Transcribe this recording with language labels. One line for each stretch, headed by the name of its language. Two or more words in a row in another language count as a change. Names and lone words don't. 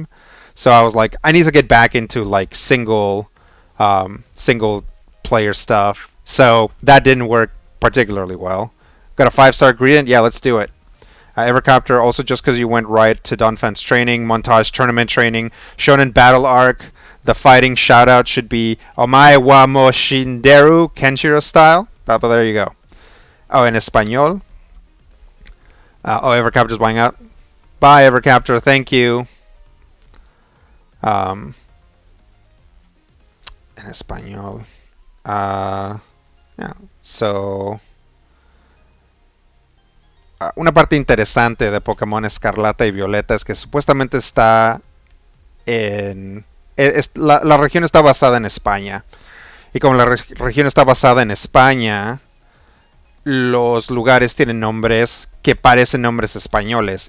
English: So I was like, I need to get back into like single player stuff. So that didn't work particularly well. Got a 5-star gradient? Yeah, let's do it. Evercopter, also just because you went right to Donphan's training, montage tournament training, Shonen Battle Arc, the fighting shoutout should be
Japanese: Omae wa mo shinderu,
English: Kenshiro style. But there you go. Oh, in Espanol. Evercaptor's buying out. Bye, Evercaptor. Thank you. In Espanol. Yeah. So...
Spanish: una parte interesante de Pokémon Escarlata y Violeta es que supuestamente está en... la región está basada en España. Y como la región está basada en España, los lugares tienen nombres que parecen nombres españoles.